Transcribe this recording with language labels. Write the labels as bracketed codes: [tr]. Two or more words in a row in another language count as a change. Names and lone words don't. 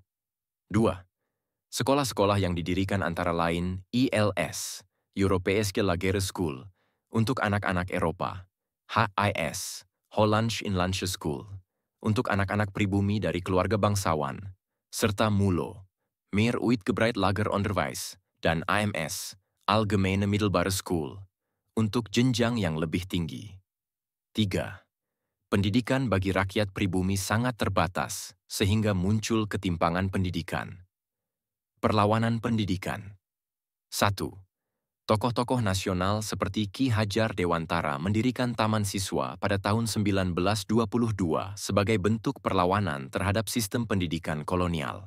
[id] 2. Sekolah-sekolah yang didirikan antara lain ILS, Europese Lagere School, untuk anak-anak Eropa, HIS, Hollands Inlandse School, untuk anak-anak pribumi dari keluarga bangsawan, serta MULO, Meer Uitgebreid Lager Onderwijs, dan AMS, Algemene Middelbare School, untuk jenjang yang lebih tinggi. 3. Pendidikan bagi rakyat pribumi sangat terbatas, sehingga muncul ketimpangan pendidikan. Perlawanan pendidikan. 1. Tokoh-tokoh nasional seperti Ki Hajar Dewantara mendirikan Taman Siswa pada tahun 1922 sebagai bentuk perlawanan terhadap sistem pendidikan kolonial.